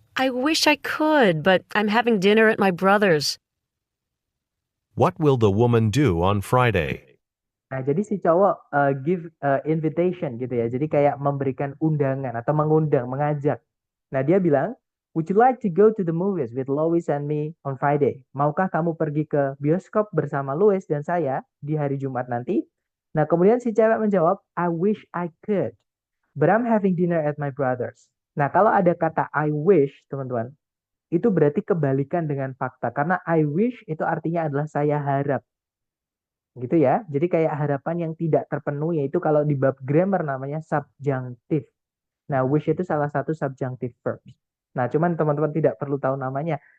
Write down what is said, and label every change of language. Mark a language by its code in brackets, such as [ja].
[en] I wish I could, but I'm having dinner at my brother's. What will the woman do on Friday? [id] Nah, jadi si cowok [en] give invitation [id] gitu ya. Jadi kayak memberikan undangan atau mengundang, mengajak. Nah, dia bilang, [en] "Would you like to go to the movies with Lois and me on Friday?" [id] Maukah kamu pergi ke bioskop bersama Lois dan saya di hari Jumat nanti? Nah, kemudian si cewek menjawab, [en] "I wish I could, but I'm having dinner at my brother's." [id] Nah, kalau ada kata [en] I wish, [id] teman-teman, itu berarti kebalikan dengan fakta. Karena [en] I wish [id] itu artinya adalah saya harap. Gitu ya. Jadi kayak harapan yang tidak terpenuhi itu kalau di bab grammar namanya subjunctive. Nah, wish itu salah satu subjunctive verb. Nah, cuman teman-teman tidak perlu tahu namanya.